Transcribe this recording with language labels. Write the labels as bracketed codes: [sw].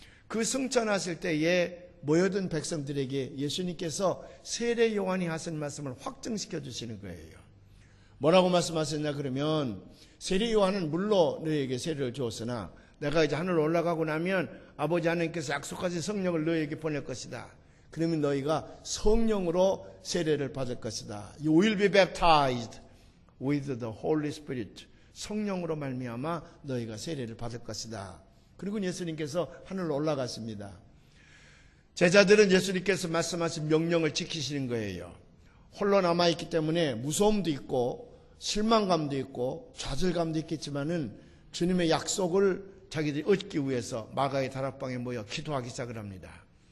[ko] 그 승천하실 때에 모여든 백성들에게 예수님께서 세례 요한이 하신 말씀을 확증시켜 주시는 거예요. 뭐라고 말씀하셨냐 그러면 세례 요한은 물로 너희에게 세례를 주었으나 내가 이제 하늘로 올라가고 나면 아버지 하나님께서 약속하신 성령을 너희에게 보낼 것이다. 그러면 너희가 성령으로 세례를 받을 것이다. [en] You will be baptized with the Holy Spirit. [ko] 성령으로 말미암아 너희가 세례를 받을 것이다. 그리고 예수님께서 하늘로 올라갔습니다. 제자들은 예수님께서 말씀하신 명령을 지키시는 거예요. 홀로 남아있기 때문에 무서움도 있고 실망감도 있고 좌절감도 있겠지만은 주님의 약속을 자기들이 얻기 위해서 마가의 다락방에 모여 기도하기 시작을 합니다.